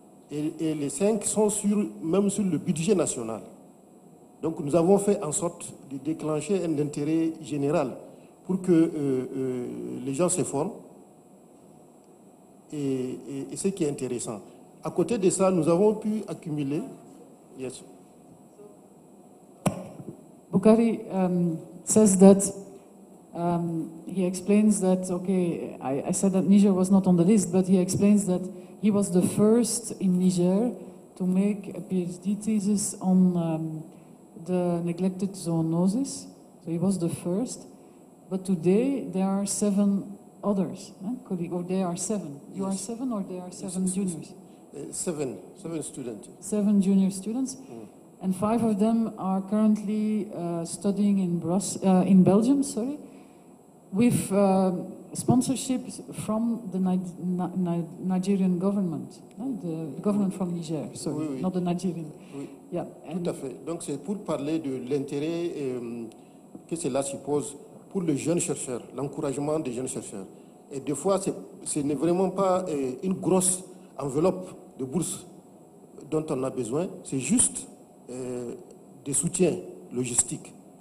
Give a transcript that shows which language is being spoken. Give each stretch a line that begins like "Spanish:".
French: Et les 5 sont même sur le budget national. Donc nous avons fait en sorte de déclencher un intérêt général pour que les gens se forment. Et ce qui est intéressant. À côté de ça, nous avons pu accumuler...
English: Yes. Bukhari says that he explains that, okay, I said that Niger was not on the list, but he explains that he was the first in Niger to make a PhD thesis on the neglected zoonoses. So he was the first. But today there are 7 others, colleagues, or there are 7. You are 7 or there are 7 juniors? 7 students. 7 junior students. And 5 of them are currently studying in Belgium, with sponsorships from the Nigerian government, the government from Niger,
French: Oui.
English: not the Nigerian.
French: Oui,
English: yeah.
French: Tout à fait. Donc c'est pour parler de l'intérêt que cela suppose pour les jeunes chercheurs, l'encouragement des jeunes chercheurs. Et des fois, ce n'est vraiment pas une grosse enveloppe de bourse dont on a besoin, c'est juste des soutiens logistiques.